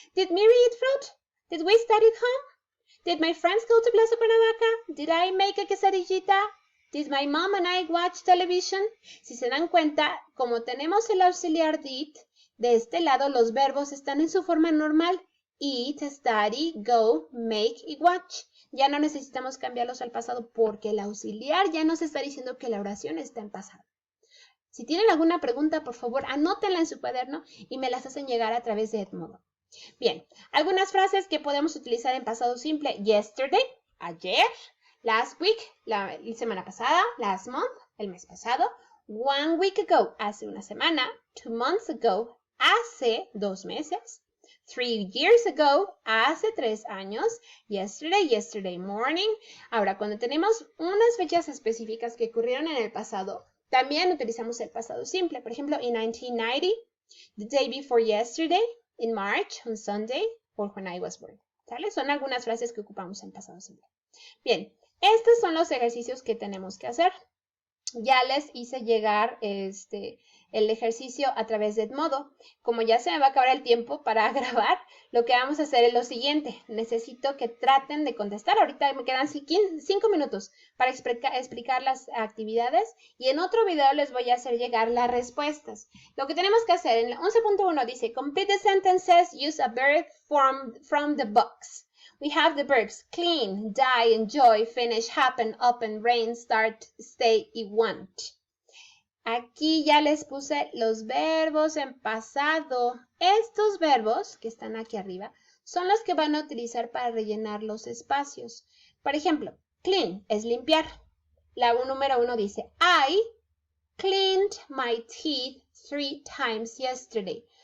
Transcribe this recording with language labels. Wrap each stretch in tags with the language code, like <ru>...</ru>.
<en>Did Mary eat fruit? Did we study at home? Did my friends go to Plaza Cuernavaca? Did I make a quesadillita? Did my mom and I watch television?</en> <es>Si se dan cuenta, como tenemos el auxiliar did, de este lado los verbos están en su forma normal.</es> <en>Eat, study, go, make y watch.</en> <es>Ya no necesitamos cambiarlos al pasado porque el auxiliar ya nos está diciendo que la oración está en pasado. Si tienen alguna pregunta, por favor, anótenla en su cuaderno y me las hacen llegar a través de Edmodo. Bien, algunas frases que podemos utilizar en pasado simple.</es> <en>Yesterday,</en> <es>ayer.</es> <en>Last week,</en> <es>la semana pasada.</es> <en>Last month,</en> <es>el mes pasado.</es> <en>1 week ago,</en> <es>hace una semana.</es> <en>2 months ago,</en> <es>hace 2 meses.</es> <en>3 years ago,</en> <es>hace 3 años.</es> <en>Yesterday, yesterday morning.</en> <es>Ahora, cuando tenemos unas fechas específicas que ocurrieron en el pasado, También utilizamos el pasado simple. Por ejemplo,</es> <en>in 1990, the day before yesterday, in March, on Sunday, or when I was born.</en> <es>¿Sale? Son algunas frases que ocupamos en pasado simple. Bien, estos son los ejercicios que tenemos que hacer. Ya les hice llegar el ejercicio a través de Edmodo. Como ya se me va a acabar el tiempo para grabar, lo que vamos a hacer es lo siguiente. Necesito que traten de contestar. Ahorita me quedan 5 minutos para explicar las actividades y en otro video les voy a hacer llegar las respuestas. Lo que tenemos que hacer en 11.1 dice,</es> <en>complete the sentences, use a verb from the box. We have the verbs clean, die, enjoy, finish, happen, open, rain, start, stay y want.</en> <es>Aquí ya les puse los verbos en pasado. Estos verbos que están aquí arriba son los que van a utilizar para rellenar los espacios. Por ejemplo, clean es limpiar. La número 1 dice,</es> <en>I cleaned my teeth 3 times yesterday.</en>